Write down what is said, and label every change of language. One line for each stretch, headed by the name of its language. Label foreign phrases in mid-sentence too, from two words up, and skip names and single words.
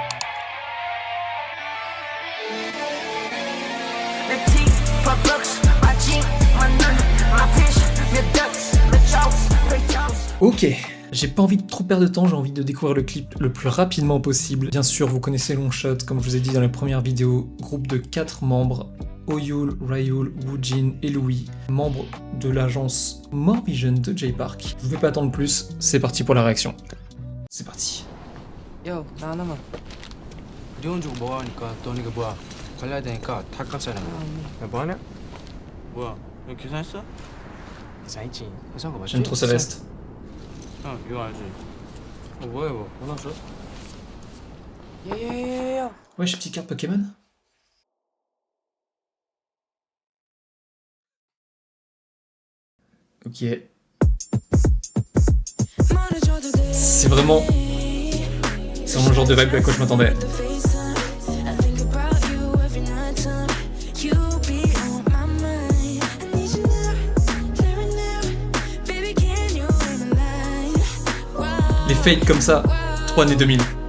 French: Ok, j'ai pas envie de trop perdre de temps, j'ai envie de découvrir le clip le plus rapidement possible. Bien sûr, vous connaissez Longshot, comme je vous ai dit dans la première vidéo, groupe de 4 membres, Oyul, Ryul, Woojin et Louis, membres de l'agence More Vision de Jay Park. Je vous fais pas attendre plus, c'est parti pour la réaction. C'est parti.
Korean: Yo, 나 하나만. 네 돈 주고 뭐 하니까 너 이거 뭐야? 갈라야 되니까 다 깎잖아. 야, 뭐 하냐? 뭐야? 너 계산했어? 계산했지. 계산한 거 맞지?
French: J'aime trop sa veste.
Korean: 형, 이거 알지? 뭐야 이거? 전화 줘? 야야야야.
French: Wesh, petite carte Pokémon. Ok. C'est vraiment le genre de vibe à quoi je m'attendais. Les fades comme ça, 3 années 2000.